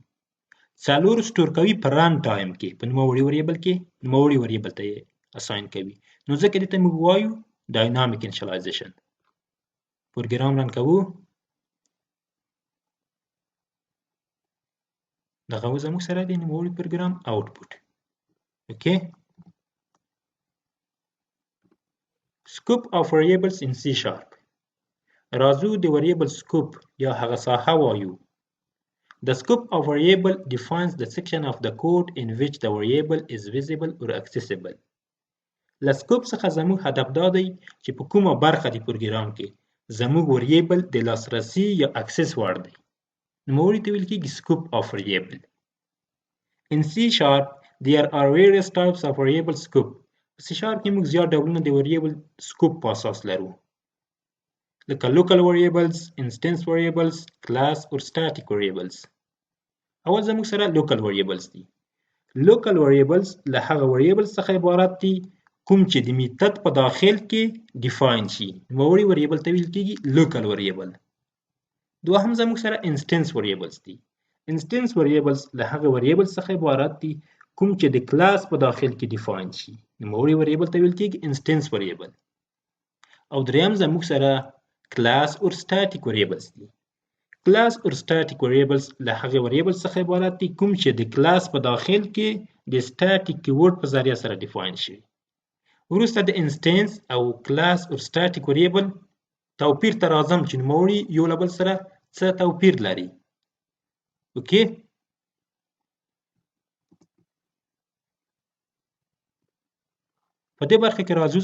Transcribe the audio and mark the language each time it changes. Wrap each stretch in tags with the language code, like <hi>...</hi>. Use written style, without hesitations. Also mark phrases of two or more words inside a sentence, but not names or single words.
<ps>4 سټور کوي په</ps> <en>run time</en> <ps>کې په نوموړي وریبل کې، نوموړي وریبل ته یې اساین کوي. نو ځکه دې ته موږ وایو</ps> <en>dynamic initialization.</en> <ps>پروګرام رن کوو. دغه زموږ سره د نوموړي پروګرام آوټپوټ. اوکې.</ps> <en>scope of variables in C#.</en> <ps>راځو د</ps> <en>variable scope</en> <ps>یا هغه ساحه وایو.</ps> <en>The scope of variable defines the section of the code in which the variable is visible or accessible.</en> <ps>له scope څخه زموږ هدف دا دی چې په کومه برخه د پروګرام کې زموږ variable د لاسرسي یا access وړ دی. نوموړي ته ویل کېږي</ps> <en>scope of variable. In C# there are various types of variable scope.</en> <ps>په C# کې موږ زیات ډولونه د</ps> <en>variable scope</en> <ps>په اساس لرو، لکه</ps> <en>local variables, instance variables, class or static variables.</en> <ps>اول زموږ سره</ps> <en>local variables</en> <ps>دي.</ps> <en>local variables</en> <ps>له هغه variables څخه عبارت دي کوم چې د میتد په داخل کې define شي. نوموړي variable ته ویل کېږي</ps> <en>local variable.</en> <ps>دوهم زموږ سره</ps> <en>instance variables</en> <ps>دي.</ps> <en>instance variables</en> <ps>له هغه variables څخه عبارت دي کوم چې د کلاس په داخل کې define شي. نوموړي variable ته ویل کېږي</ps> <en>instance variable.</en> <ps>او دریم زموږ سره</ps> <en>class or static variables</en> <ps>دي.</ps> <en>class or static variables</en> <ps>له هغه variables څخه عبارت دي کوم چې د کلاس په داخل کې د</ps> <en>static keyword</en> <ps>په ذریعه سره define شي. وروسته د انسټنس او کلاس او</ps> <en>static variable</en> <ps>توپیر ته راځم چې نوموړي یو له بل سره څه توپیر لري. اوکې، په دې برخه کې راځو.</ps>